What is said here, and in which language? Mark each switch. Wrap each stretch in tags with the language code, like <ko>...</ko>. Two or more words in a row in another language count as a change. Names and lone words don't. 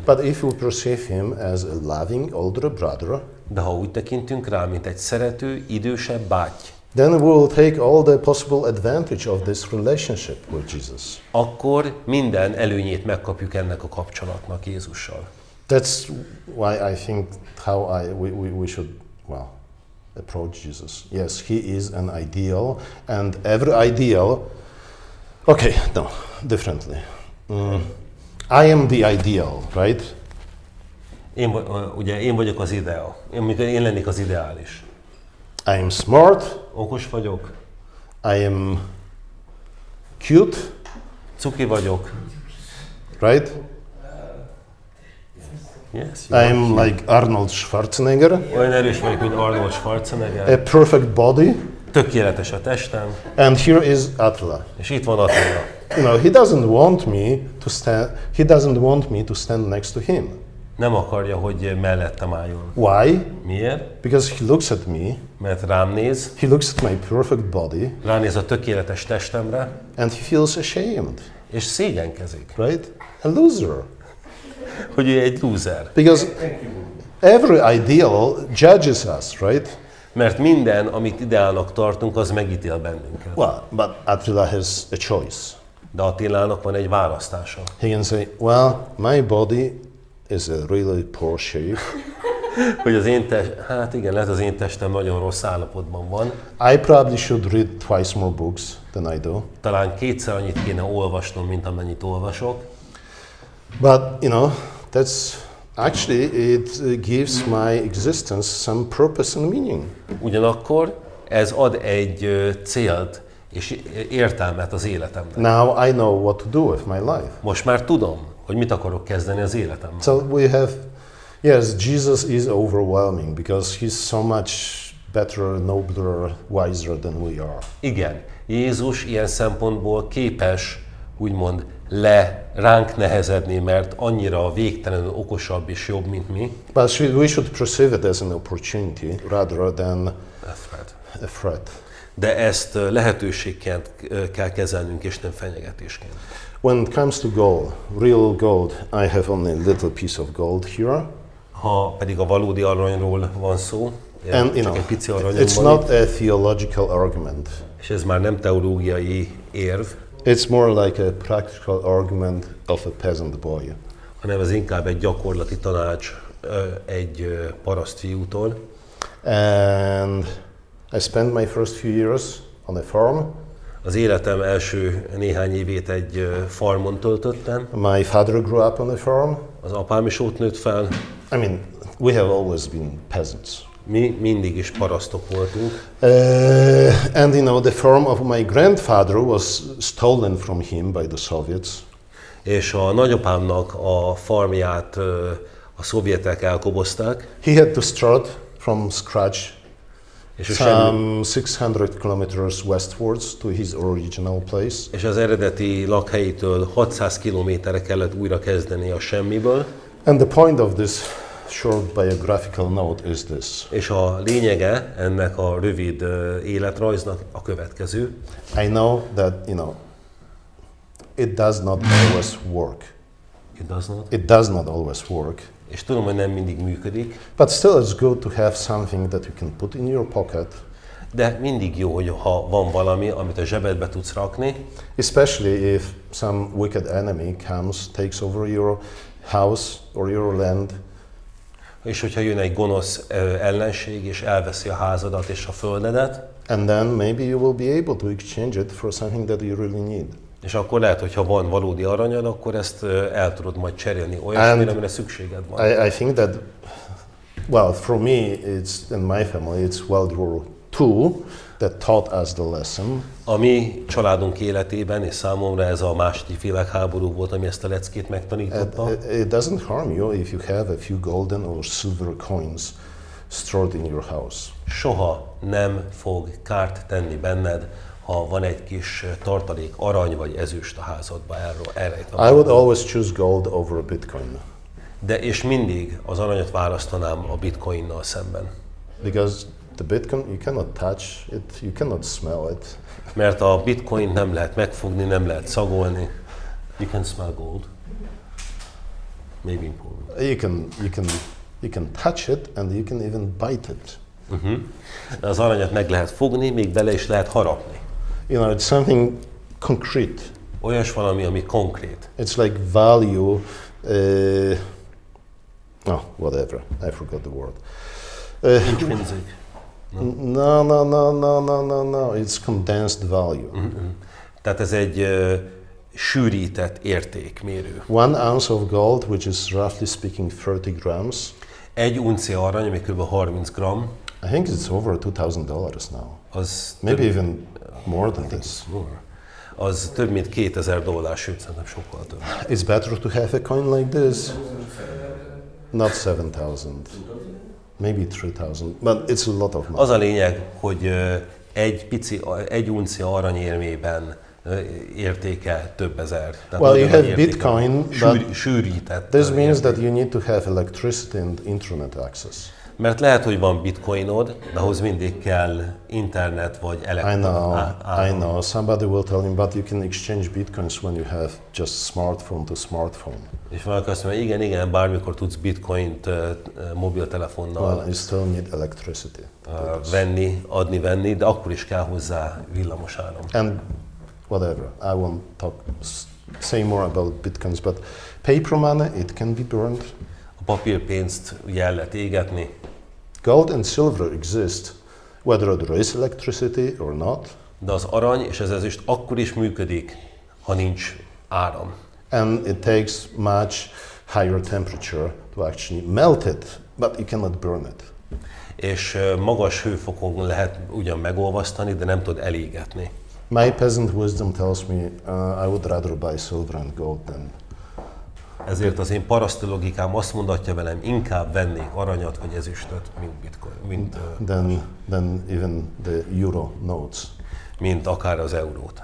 <en>But if we perceive him as a loving older brother,</en> <hu>De ha úgy tekintünk rá, mint egy szerető, idősebb báty,</hu> <en>then we will take all the possible advantage of this relationship with Jesus.</en> <hu>akkor minden előnyét megkapjuk ennek a kapcsolatnak Jézussal.</hu> <en>That's why I think we should, well, approach Jesus. Yes, he is an ideal, and every ideal, okay, no, differently. I am the ideal, right?</en> <hu>Ugye én vagyok az ideál. Én lennék az ideális.</hu> <en>I am smart,</en> <hu>Okos vagyok,</hu> <en>I am cute,</en> <hu>cuki vagyok.</hu> <en>right? Yes, I am like Arnold Schwarzenegger,</en> <hu>olyan erős vagyok, mint Arnold Schwarzenegger.</hu> <en>a perfect body,</en> <hu>Tökéletes a testem,</hu> <en>and here is Attila.</en> <hu>és itt van Attila.</hu> <en>You know, he doesn't want me to stand. He doesn't want me to stand next to him.</en> <hu>Nem akarja, hogy mellettem álljon.</hu> <en>Why?</en> <hu>Miért?</hu> <en>Because he looks at me,</en> <hu>Mert rám néz,</hu> <en>he looks at my perfect body,</en> <hu>ránéz a tökéletes testemre,</hu> <en>and he feels ashamed,</en> <hu>és szégyenkezik,</hu> <en>right? A loser.</en> <hu>hogy ő egy loser.</hu> <en>Because every ideal judges us, right?</en> <hu>Mert minden, amit ideálnak tartunk, az megítél bennünket.</hu> <en>Well, but Attila has a choice.</en> <hu>De Attilának van egy választása.</hu> <en>He can say, well, my body is a really poor shape.</en> <hu>Hogy az én hát igen, lehet az én testem nagyon rossz állapotban van.</hu> <en>I probably should read twice more books than I do.</en> <hu>Talán kétszer annyit kéne olvasnom, mint amennyit olvasok.</hu> <en>But, you know, that's actually, it gives my existence some purpose and meaning.</en> <hu>Ugyanakkor ez ad egy célt és értelmet az életemnek.</hu> <en>Now I know what to do with my life.</en> <hu>Most már tudom, hogy mit akarok kezdeni az életemmel.</hu> <en>So we have, yes, Jesus is overwhelming because he's so much better, nobler, wiser than we are.</en> <hu>Igen, Jézus ilyen szempontból képes úgymond ránk nehezedni, mert annyira végtelenül okosabb és jobb, mint mi.</hu> <en>But we should perceive it as an opportunity rather than a threat.</en> <hu>De ezt lehetőségként kell kezelnünk, és nem fenyegetésként.</hu> <en>When it comes to gold, real gold, I have only a little piece of gold here.</en> <hu>Ha pedig a valódi aranyról van szó,</hu> <en>And, you</en> <hu>csak</hu> <en>know,</en> <hu>egy pici aranyom</hu> <en>it's</en> <hu>van</hu> <en>not</en> <hu>itt,</hu> <en>a theological argument.</en> <hu>és ez már nem teológiai érv,</hu> <en>It's more like a practical argument of a peasant boy.</en> <hu>hanem ez inkább egy gyakorlati tanács egy paraszt fiútól.</hu> <en>And I spent my first few years on a farm.</en> <hu>Az életem első néhány évét egy farmon töltöttem.</hu> <en>My father grew up on a farm.</en> <hu>Az apám is ott nőtt fel.</hu> <en>I mean, we have always been peasants.</en> <hu>Mi mindig is parasztok voltunk.</hu> <en>And you know, the farm of my grandfather was stolen from him by the Soviets.</en> <hu>És a nagyapámnak a farmját a szovjetek elkobozták.</hu> <en>He had to start from scratch,</en> <hu>És,</hu> <en>some 600 kilometers westwards to his original place.</en> <hu>és az eredeti lakhelyitől 600 kilométerre kellett újra kezdeni a semmiből.</hu> <en>And the point of this short biographical note is this.</en> <hu>És a lényege ennek a rövid életrajznak a következő.</hu> <en>I know that, you know, it does not always work. It does not always work.</en> <hu>És tudom, hogy nem mindig működik,</hu> <en>But still it's good to have something that you can put in your pocket,</en> <hu>de mindig jó, hogy ha van valami, amit a zsebedbe tudsz rakni,</hu> <en>especially if some wicked enemy comes, takes over your house or your land.</en> <hu>és hogyha jön egy gonosz ellenség, és elveszi a házadat és a földedet,</hu> <en>And then maybe you will be able to exchange it for something that you really need.</en> <hu>és akkor lehet, hogy ha van valódi aranyad, akkor ezt el tudod majd cserélni olyasmire, amire szükséged van.</hu> <en>I think that Well, for me, it's in my family, it's World War II that taught us the lesson.</en> <hu>A mi családunk életében és számomra ez a második világháború volt, ami ezt a leckét megtanította.</hu> <en>It doesn't harm you if you have a few golden or silver coins stored in your house.</en> <hu>Soha nem fog kárt tenni benned, ha van egy kis tartalék arany vagy ezüst a házadba elrejtve.</hu> <en>I would always choose gold over a Bitcoin.</en> <hu>De és mindig az aranyat választanám a bitcoinnal szemben.</hu> <en>Because the Bitcoin, you cannot touch it, you cannot smell it.</en> <hu>Mert a bitcoint nem lehet megfogni, nem lehet szagolni.</hu> <en>You can smell gold. Maybe in Poland. You can touch it and you can even bite it.</en> <hu>Az aranyat meg lehet fogni, még bele is lehet harapni.</hu> <en>You know, it's something concrete.</en> <hu>Olyas valami, ami konkrét.</hu> <en>It's like value. Whatever. I forgot the word. Intrinsic. No. It's condensed value.</en> <hu>Tehát ez egy sűrített értékmérő.</hu> <en>1 ounce of gold, which is roughly speaking 30 grams.</en> <hu>Egy uncia arany, ami kb. 30 gram,</hu> <en>I think it's over $2,000 now.</en> <hu>az</hu> <en>Maybe</en> <hu>több,</hu> <en>even more than this.</en> <hu>az több mint $2000, sőt szerintem sokkal több.</hu> <en>It's better to have a coin like this. Not 7,000. Maybe 3,000. But it's a lot of money.</en> <hu>Az a lényeg, hogy egy uncia aranyérmében értéke több ezer. Tehát</hu> <en>Well, you</en> <hu>nagyon</hu> <en>have</en> <hu>értéke.</hu> <en>Bitcoin, but</en> <hu>Sűrített.</hu> <en>this means</en> <hu>érték.</hu> <en>that you need to have electricity and internet access.</en> <hu>Mert lehet, hogy van bitcoinod, de ahhoz mindig kell internet vagy</hu> <en>I know. Somebody will tell you, but you can exchange bitcoins when you have just smartphone to smartphone.</en> <hu>És valaki azt mondja, igen, bármikor tudsz bitcoint mobiltelefonnal</hu> <en>Well, you still need electricity.</en> <hu>venni, de akkor is kell hozzá villamosáram.</hu> <en>And whatever, I won't say more about bitcoins, but paper money, it can be burned.</en> <hu>A papírpénzt ugye el lehet égetni,</hu> <en>Gold and silver exist, whether there is electricity or not.</en> <hu>de az arany és az ezüst akkor is működik, ha nincs áram.</hu> <en>And it takes much higher temperature to actually melt it, but you cannot burn it.</en> <hu>És magas hőfokon lehet ugyan megolvasztani, de nem tud elégetni.</hu> <en>My peasant wisdom tells me I would rather buy silver and gold than.</en> <hu>Ezért az én paraszti logikám azt mondatja velem, inkább vennék aranyat vagy ezüstöt,</hu> <en>Than even the euro notes.</en> <hu>mint akár az eurót.</hu>